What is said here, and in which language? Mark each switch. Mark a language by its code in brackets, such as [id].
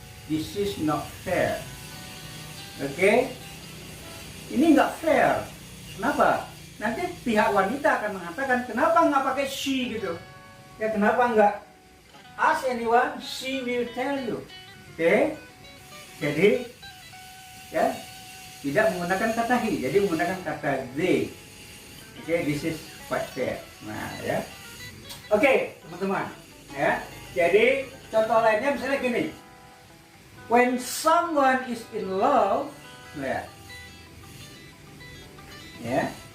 [en] This is not fair. [id] Oke? Ini nggak fair. Kenapa? Nanti pihak wanita akan mengatakan, kenapa nggak pakai she gitu? Ya, kenapa nggak [en] ask anyone, she will tell you. Oke? [id] Jadi, ya, tidak menggunakan kata he, jadi menggunakan kata they. Oke, [en] this is quite fair. [id] Nah, ya. Oke, teman-teman, ya. Jadi contoh lainnya misalnya gini. [en] When someone is in love, ya. Ya.